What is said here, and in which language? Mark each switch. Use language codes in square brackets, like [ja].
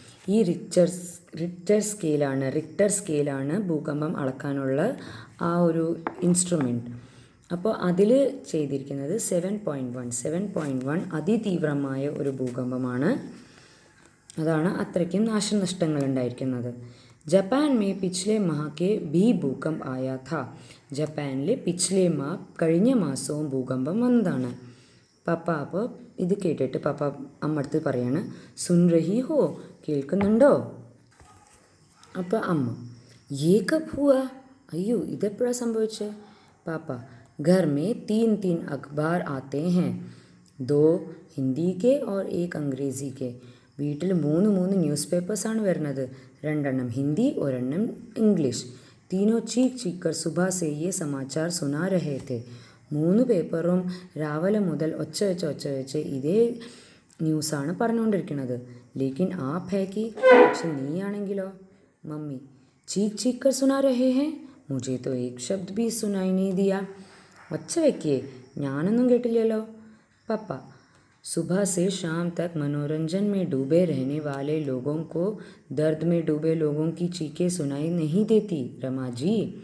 [ml] ഈ റിക്ടർ സ്കെയിലാണ് ഭൂകമ്പം അളക്കാനുള്ള ആ ഒരു ഇൻസ്ട്രുമെൻറ്റ്. അപ്പോൾ അതിൽ ചെയ്തിരിക്കുന്നത് 7.1 അതിതീവ്രമായ ഒരു ഭൂകമ്പമാണ്. അതാണ് അത്രയ്ക്കും നാശനഷ്ടങ്ങൾ ഉണ്ടായിരിക്കുന്നത്. [hi] ജപ്പാൻ മേ പിछले माह के भी भूकंप आया था. [ml] ജപ്പാനിൽ കഴിഞ്ഞ മാസവും ഭൂകമ്പം വന്നതാണ്. പപ്പ അപ്പോൾ ഇത് കേട്ടിട്ട് പപ്പ അമ്മടുത്ത് പറയാണ്, [hi] സുൻ രഹി ഹോ, [ml] കേൾക്കുന്നുണ്ടോ. അപ്പോൾ അമ്മ [hi] യേ കബ് ഹുവാ. [ml] അയ്യോ ഇതെപ്പോഴാണ് സംഭവിച്ചത്. [hi] പാപ്പ घर में 3 अखबार आते हैं, 2 हिंदी के और 1 अंग्रेज़ी के. [ml] വീട്ടിൽ 3 ന്യൂസ് പേപ്പേഴ്സാണ് വരുന്നത്. 2 ഹിന്ദി 1 ഇംഗ്ലീഷ്. [hi] तीनों चीख कर सुबह से ये समाचार सुना रहे थे. [ml] 3 പേപ്പറും രാവിലെ മുതൽ ഒച്ച വെച്ച് ഇതേ ന്യൂസാണ് പറഞ്ഞുകൊണ്ടിരിക്കുന്നത്. [hi] ലേക്കിൻ ആപ് ഹേ കി, [ml] പക്ഷെ നീയാണെങ്കിലോ. [hi] മമ്മി चीख कर सुना रहे हैं, मुझे तो एक शब्द भी सुनाई नहीं दिया. [ml] ഒച്ച വയ്ക്കേ, ഞാനൊന്നും കേട്ടില്ലല്ലോ. [hi] പപ്പ सुबह से शाम तक मनोरंजन में डूबे रहने वाले लोगों को दर्द में डूबे लोगों की चीखें सुनाई नहीं देती रमा जी.